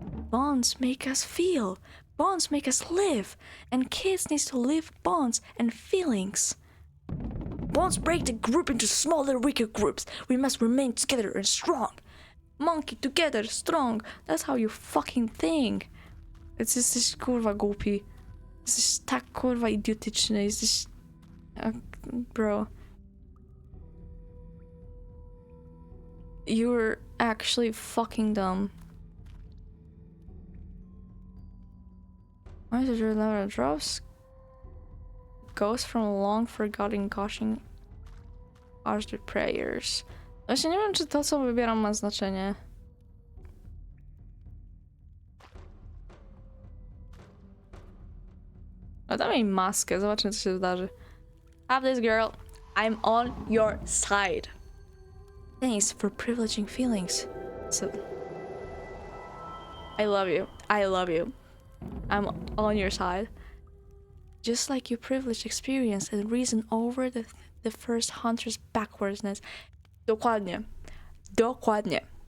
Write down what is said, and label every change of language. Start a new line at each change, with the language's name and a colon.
English: Bonds make us feel, bonds make us live, and kids need to live bonds and feelings. Bonds break the group into smaller, weaker groups. We must remain together and strong. Monkey together, strong. That's how you fucking think.
Polish: Jesteś kurwa głupi. Jesteś tak kurwa idiotyczny. Jesteś... bro.
English: You're actually fucking dumb. Why did your level drops? Goes from long forgotten gushing after prayers.
Polish: Właśnie nie wiem, czy to, co wybieram, ma znaczenie. A dam jej maskę, zobaczymy, co się wydarzy.
English: Have this, girl. I'm on your side. Thanks for privileging feelings. So, I love you. I love you. I'm on your side. Just like you privileged experience and reason over the first hunter's backwardsness.
Polish: Dokładnie. Dokładnie.